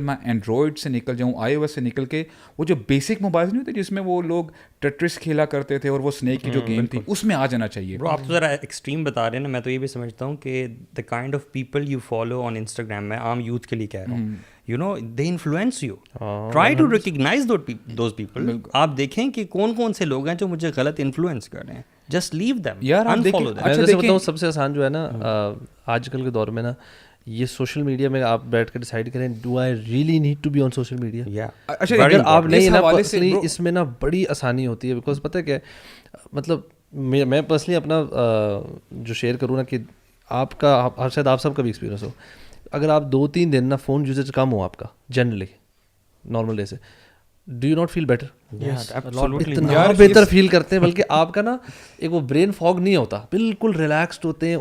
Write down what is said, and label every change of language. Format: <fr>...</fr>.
<ur>میں اینڈرائڈ سے نکل جاؤں, آئی او ایس سے نکل کے وہ جو بیسک موبائل نہیں ہوتے جس میں وہ لوگ ٹیٹرس کھیلا کرتے تھے اور وہ اسنیک کی جو گیم تھی, اس میں آ جانا چاہیے. برو آپ تو ذرا ایکسٹریم بتا رہے ہیں نا, میں تو یہ بھی سمجھتا ہوں کہ</ur> <en>the kind of people you follow on Instagram,</en> <ur>میں عام یوتھ کے لیے کہہ رہا ہوں,</ur> <en>you know they influence you. Try to recognize those people.</en> <ur>آپ دیکھیں کہ کون سے لوگ ہیں جو مجھے غلط انفلوئنس کر رہے ہیں,</ur> <en>just leave them, unfollow them.</en> <ur>میں جیسے بتاؤں سب سے آسان جو ہے نا آج کل کے دور میں نا, یہ سوشل میڈیا میں آپ بیٹھ کے ڈیسائیڈ کریں</ur> <en>Do I really need to be on social media.</en> <ur>اگر آپ نہیں نا پرسنلی اس میں نا بڑی آسانی ہوتی ہے, بیکاز پتہ ہے کہ مطلب میں پرسنلی اپنا جو شیئر کروں نا کہ آپ کا شاید آپ سب کا بھی ایکسپیرینس ہو, اگر آپ 2-3 دن نا فون یوزیج کم ہو آپ کا جنرلی نارمل ڈے سے,</ur> <en>Do you not feel better?</en> <ur>اتنا بہتر فیل کرتے ہیں, بلکہ آپ کا نا ایک وہ برین فاگ نہیں ہوتا, بالکل ریلیکسڈ ہوتے ہیں.</ur>